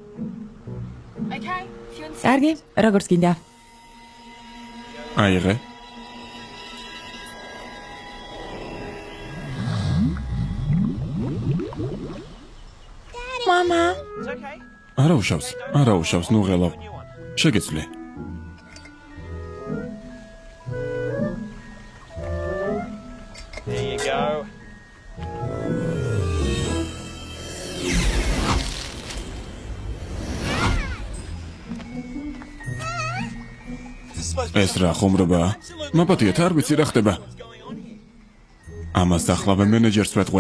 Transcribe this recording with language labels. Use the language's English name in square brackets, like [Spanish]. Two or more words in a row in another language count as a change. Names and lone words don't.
[Georgian] კარგი, როგორც გინდა. აიღე. მამა. არა უშავს, ნუ ღელავ. შეგეძლე. [English] There you go. [Georgian] ეს რა ხუმრობაა? მაპატიეთ, არ ვიცი რა ხდება. ამას ახლავე მენეჯერს ვეთყვი.